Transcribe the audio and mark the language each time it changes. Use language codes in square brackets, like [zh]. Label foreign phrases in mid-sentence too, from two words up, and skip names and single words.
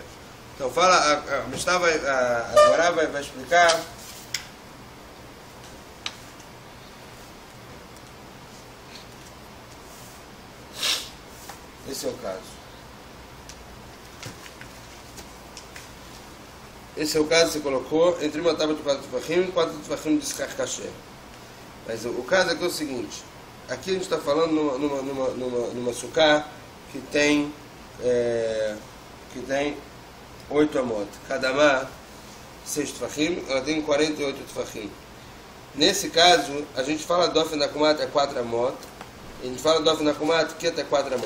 [pt] Então fala, a Mishnah agora vai explicar esse é o caso. Esse é o caso que você colocou entre uma tábua de 4 tefachim e 4 tefachim de [he] schach kasher. [pt] Mas o caso aqui é o seguinte, aqui a gente está falando numa sukkah que tem 8 amot. Cada amá, 6 tefachim, ela tem 48 tefachim. Nesse caso, a gente fala [he] dofen nakumat [pt] é 4 amot, e a gente fala [he] dofen nakumat [pt] que é 4 amot.